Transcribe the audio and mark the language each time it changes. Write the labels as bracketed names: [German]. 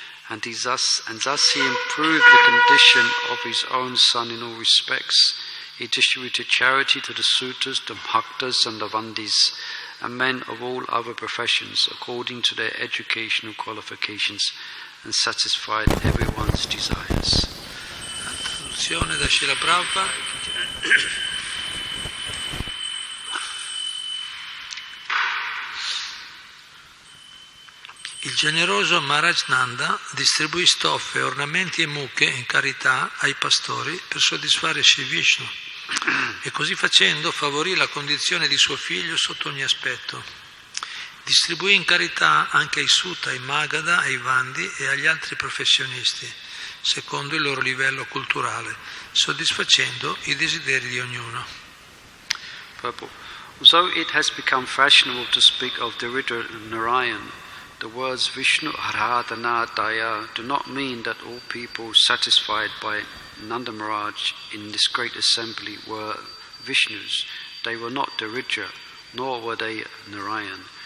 [English] And thus he improved the condition of his own son in all respects. He distributed charity to the sutas, the bhaktas and the vandis, and men of all other professions according to their educational qualifications, and satisfied everyone's desires. [Italian] Traduzione da Srila Prabhupada. Il generoso Maharaja Nanda distribuì stoffe, ornamenti e mucche in carità ai pastori per soddisfare Sri Visnu e così facendo favorì la condizione di suo figlio sotto ogni aspetto. Distribuì in carità anche ai sutta, ai Magadha, ai Vandi e agli altri professionisti, secondo il loro livello culturale, soddisfacendo i desideri di ognuno. Purple. [English] Although it has become fashionable to speak of Dharitra Narayan, the words Vishnu Aradhana Daya do not mean that all people satisfied by Nanda Maharaj in this great assembly were Vishnus. They were not Dharitra, nor were they Narayan.